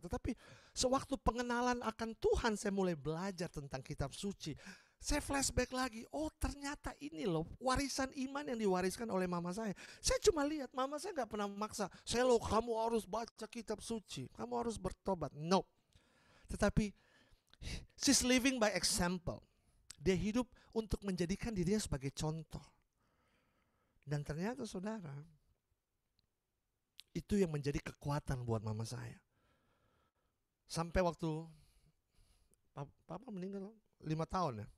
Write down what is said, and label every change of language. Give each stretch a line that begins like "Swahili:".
Indonesian: Tetapi sewaktu pengenalan akan Tuhan, saya mulai belajar tentang kitab suci. Saya flashback lagi, oh ternyata ini loh warisan iman yang diwariskan oleh mama saya. Saya cuma lihat, mama saya gak pernah memaksa, Selo kamu harus baca kitab suci, kamu harus bertobat.
English: No.
Indonesian: Tetapi
English: she's living by example.
Indonesian: Dia hidup untuk menjadikan dirinya sebagai contoh. Dan ternyata saudara, itu yang menjadi kekuatan buat mama saya. Sampai waktu papa meninggal 5 tahun ya.